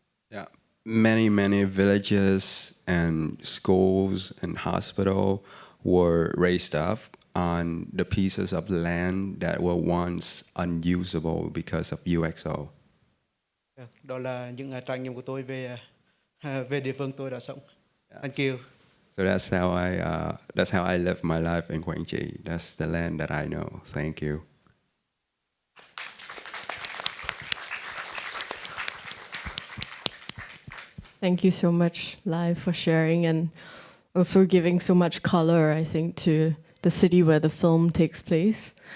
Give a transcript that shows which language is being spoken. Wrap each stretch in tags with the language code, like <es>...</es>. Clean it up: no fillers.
<en>Yeah, many villages and schools and hospital were raised up on the pieces of land that were once unusable because of UXO.</en> <vi>Đó là những trải nghiệm của tôi về địa phương tôi đã sống.</vi> <en>Thank you. So that's how I live my life in Quảng Trị. That's the land that I know. Thank you. Thank you so much, Lai, for sharing and also giving so much color, I think, to the city where the film takes place.</en>